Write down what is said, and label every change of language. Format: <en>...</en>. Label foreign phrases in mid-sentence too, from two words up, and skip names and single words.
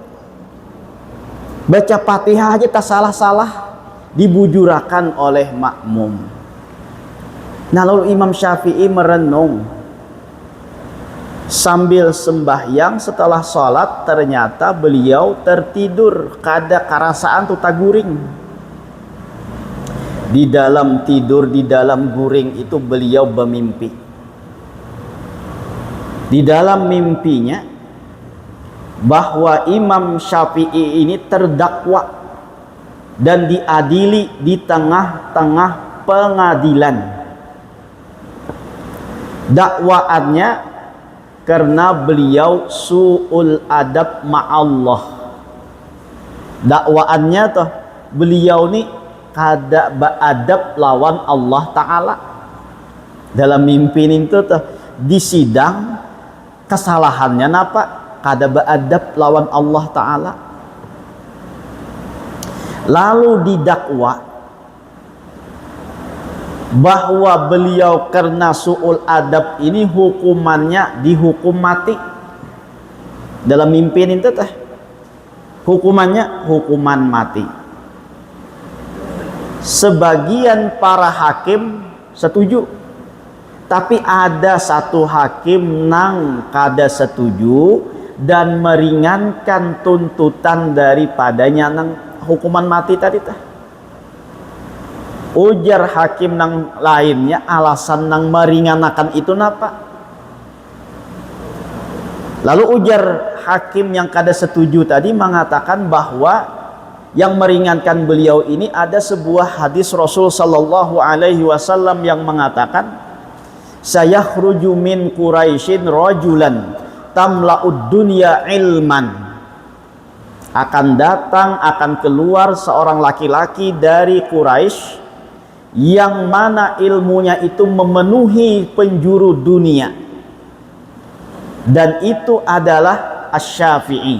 <id>Baca Fatihah aja tak salah-salah, dibujurakan oleh makmum. Nah, lalu Imam Syafi'i merenung sambil sembahyang. Setelah sholat ternyata beliau tertidur,</id> <bjn>kada karasaan tuh taguring.</bjn> <id>Di dalam tidur, di dalam guring itu beliau bermimpi. Di dalam mimpinya bahwa Imam Syafi'i ini terdakwa dan diadili di tengah-tengah pengadilan.</id> <ar>Dakwaannya karena beliau su'ul adab ma'allah.</ar> <bjn>Dakwaannya tuh beliau nih kada beadab lawan Allah Ta'ala. Dalam mimpi itu tuh di sidang, kesalahannya napa? Kada beadab lawan Allah Ta'ala.</bjn> <id>Lalu didakwa bahwa beliau karena</id> <ar>su'ul adab</ar> <id>ini hukumannya dihukum mati. Dalam mimpi itu tuh hukumannya hukuman mati. Sebagian para hakim setuju, tapi ada satu hakim</id> <bjn>nang kada setuju</bjn> <id>dan meringankan tuntutan daripadanya nang hukuman mati tadi tah.</id> <bjn>Ujar hakim nang lainnya, alasan nang meringankan itu napa?</bjn> <id>Lalu ujar hakim yang kada setuju tadi mengatakan bahwa yang meringankan beliau ini ada sebuah hadis Rasul</id> <ar>sallallahu alaihi wasallam</ar> <id>yang mengatakan,</id> <ar>sayakhruju min Quraisyin rajulan tamla'ud dunya ilman.</ar> <id>Akan datang, akan keluar seorang laki-laki dari Quraisy yang mana ilmunya itu memenuhi penjuru dunia, dan itu adalah Asy-Syafi'i.</id>